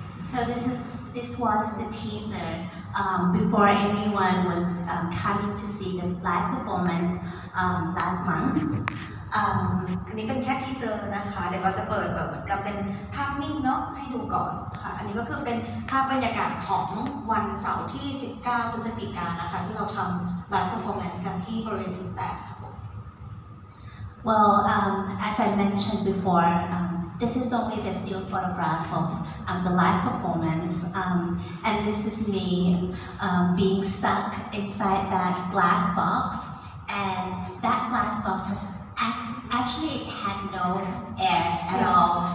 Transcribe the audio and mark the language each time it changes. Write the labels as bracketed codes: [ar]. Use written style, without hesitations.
[en] So this was the teaser before anyone was coming to see the live performance last month. [th] อันนี้เป็นแค่ทีเซอร์นะคะเดี๋ยวเราจะเปิดแบบเหมือนกับเป็นภาพนิ่งเนาะให้ดูก่อนค่ะอันนี้ก็คือเป็นภาพบรรยากาศของวันเสาร์ที่19 พฤศจิกายนนะคะที่เราทำไลฟ์เพอร์ฟอร์แมนซ์กันที่บริเวณชั้น8ค่ะ [en] Well, as I mentioned before, this is only the still photograph of the live performance, and this is me being stuck inside that glass box, and that glass box has actually had no air at all.